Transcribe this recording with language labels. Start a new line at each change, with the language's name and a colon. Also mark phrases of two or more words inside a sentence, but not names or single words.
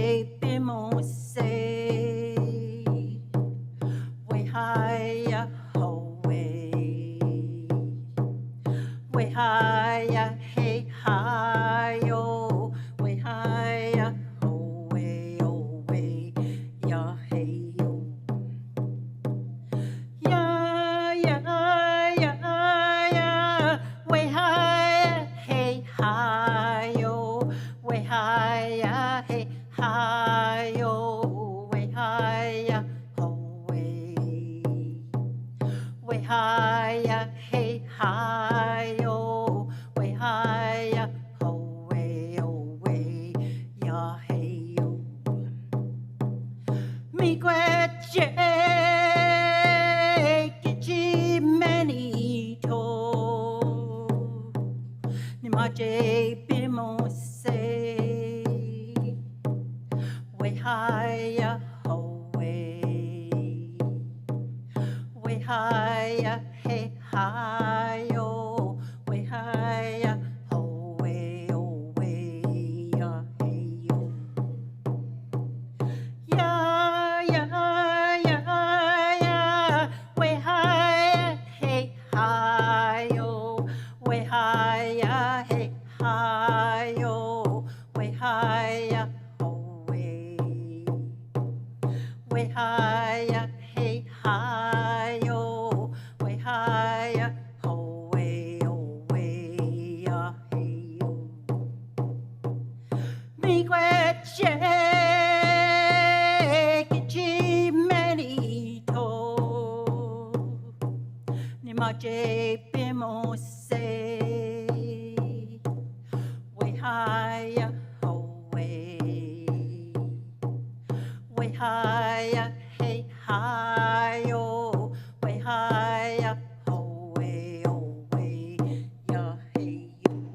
Algonquin: bimose, we haya away, we haya hey hayo, we haya away, away, ya hey yo. Ya, ya, ya, ya, we hi, hey, hi, yo, we hi, hey, hi, yo, we hi, away. We hi, hey, hi, yo, we hi, away, away, ya, hey, yo. Mi queche kichi manito ni maje bimose we haya away we haya hey hayo we haya away away ya hey yo. Ya, ya, ya, ya, we hi, hey, hi, yo, we hi, hey, hi, yo, we hi, away. We hi, hey, hi, yo, we hi, away, away, ya, hey, yo. Mi queche kichi manito ni maje bimose we haya away we haya hey hayo we haya away away ya hey yo.